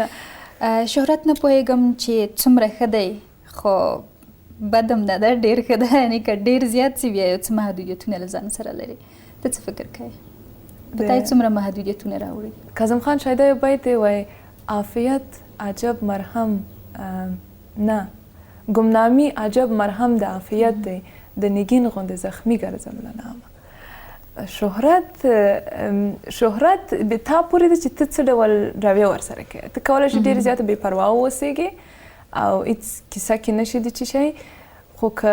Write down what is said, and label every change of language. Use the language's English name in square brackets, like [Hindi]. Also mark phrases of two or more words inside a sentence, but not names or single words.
[Pashto] شهرت نه پوهېږم چې څومره ښه دی خو بد هم نه ده ډېر ښه ده یعنې که ډېر زیات سي بیا یو څه محدودیتونه له ځان سره لري ته څه فکر کوې په تا یې څومره محدودیتونه راوړي کاظم خان شایده یو بیت دی وایي عافیت عجب مرهم نه گمنامی عجب مرهم د عافیت دی د نگین غوندې زخمی ګرځم له نامه شهرت به تا پورې ده چې ته څه ډول رویه ورسره کوې ته کولی شې ډېرې زیاته بې پروا واوسېږې او هېڅ کیسه کې نه شي د څه شی خو که